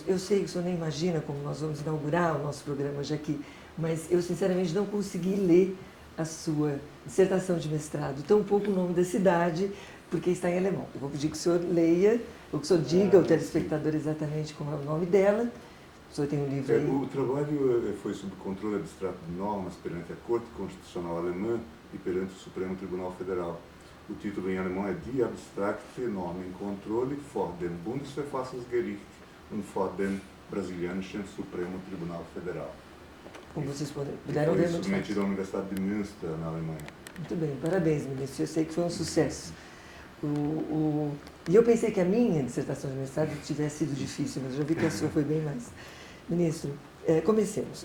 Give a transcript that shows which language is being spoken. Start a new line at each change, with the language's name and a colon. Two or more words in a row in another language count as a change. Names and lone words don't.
Portuguese: Eu sei que o senhor nem imagina como nós vamos inaugurar o nosso programa hoje aqui, mas eu sinceramente não consegui ler a sua dissertação de mestrado, tampouco o nome da cidade, porque está em alemão. Eu vou pedir que o senhor leia, ou que o senhor diga ao telespectador exatamente como é o nome dela. O senhor tem um livro aí? O trabalho foi sob controle abstrato de normas perante a Corte Constitucional Alemã e perante o Supremo Tribunal Federal. O título em alemão é Die abstrakte Normenkontrolle vor dem Bundesverfassungsgericht und vor dem brasilianischen Supremo Tribunal Federal. Como vocês puderam ver, foi muito submetido à Universidade de Münster, na Alemanha. Muito bem, parabéns, ministro. Eu sei que foi um sucesso. E eu pensei que a minha dissertação de mestrado tivesse sido difícil, mas já vi que a sua foi bem mais. Ministro, comecemos.